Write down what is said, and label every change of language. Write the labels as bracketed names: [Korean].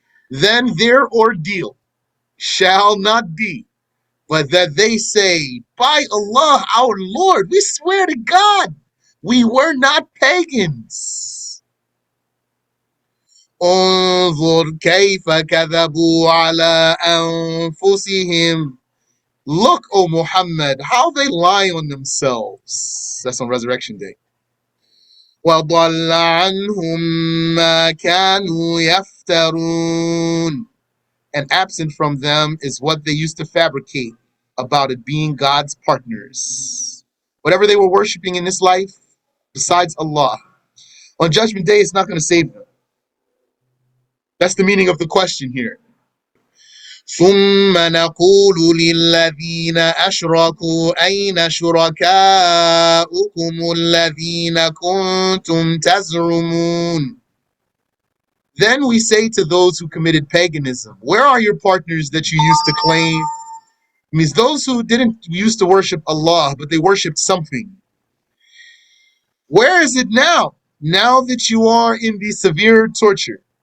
[English] Then their ordeal shall not be but that they say, by Allah our Lord, we swear to God, we were not pagans. [Arabic] انظر كيف كذبوا على أنفسهم. [English] Look, O Muhammad, how they lie on themselves. That's on Resurrection Day. [Arabic] وضل عنهم ما كانوا يفترون. [English] And absent from them is what they used to fabricate about it being God's partners. Whatever they were worshiping in this life, besides Allah, on Judgment Day, it's not going to save them. That's the meaning of the question here. [Arabic] ثم نقول للذين أشركوا أين شركاؤكم الذين كنتم تزعمون. [English] Then we say to those who committed paganism, where are your partners that you used to claim? It means those who didn't used to worship Allah, but they worshipped something. Where is it now? Now that you are in the severe torture.